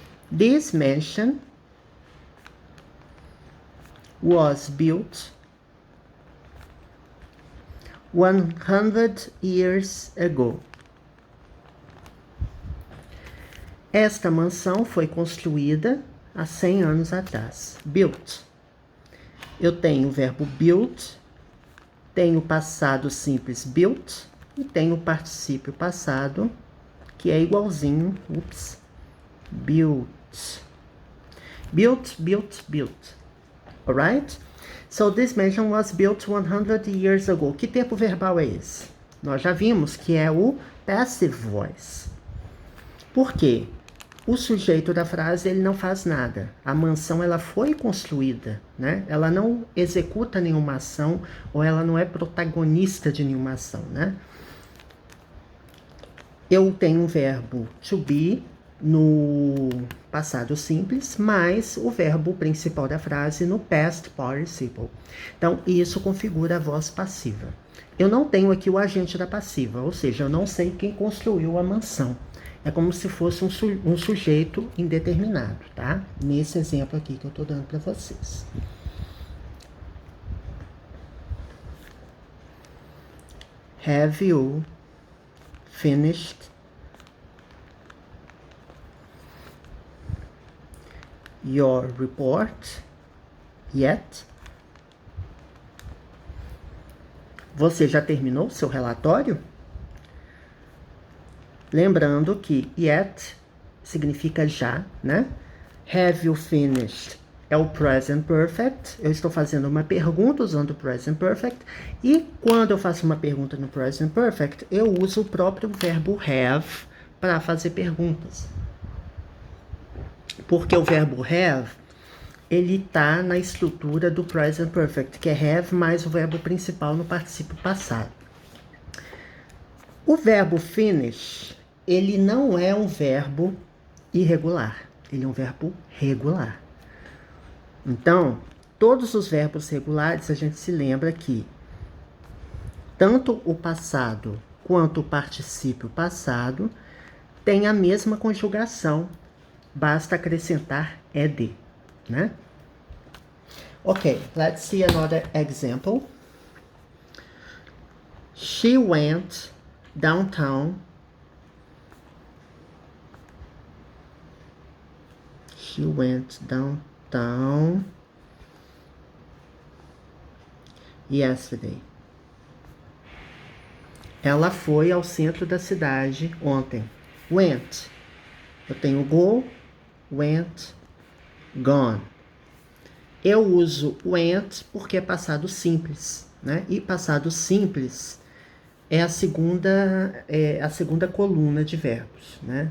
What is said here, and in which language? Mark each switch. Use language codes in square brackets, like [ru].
[en] This mansion was built 100 years ago. [pt] Esta mansão foi construída há 100 anos atrás. Built. Eu tenho o verbo build, tenho o passado simples built e tenho o particípio passado, que é igualzinho, built. [en] Built, built, built. Alright? So this mansion was built 100 years ago. [pt] Que tempo verbal é esse? Nós já vimos que é o passive voice. Por quê? O sujeito da frase, ele não faz nada. A mansão, ela foi construída, né? Ela não executa nenhuma ação ou ela não é protagonista de nenhuma ação, né? Eu tenho um verbo to be no passado simples, mais o verbo principal da frase no past participle. Então, isso configura a voz passiva. Eu não tenho aqui o agente da passiva, ou seja, eu não sei quem construiu a mansão. É como se fosse um sujeito indeterminado, tá? Nesse exemplo aqui que eu tô dando para vocês. [en] Have you finished your report yet? [pt] Você já terminou seu relatório? Lembrando que yet significa já, né? [en] Have you finished [pt] é o present perfect. Eu estou fazendo uma pergunta usando o present perfect. E quando eu faço uma pergunta no present perfect, eu uso o próprio verbo have para fazer perguntas. Porque o verbo have, ele tá na estrutura do present perfect, que é have mais o verbo principal no particípio passado. O verbo finish, ele não é um verbo irregular, ele é um verbo regular. Então, todos os verbos regulares, a gente se lembra que tanto o passado quanto o particípio passado tem a mesma conjugação, basta acrescentar ed, né? [en] Ok, let's see another example. She went downtown. She went downtown yesterday. [pt] Ela foi ao centro da cidade ontem. Went. Eu tenho go, went, gone. Eu uso went porque é passado simples, né? E passado simples é a segunda coluna de verbos, né?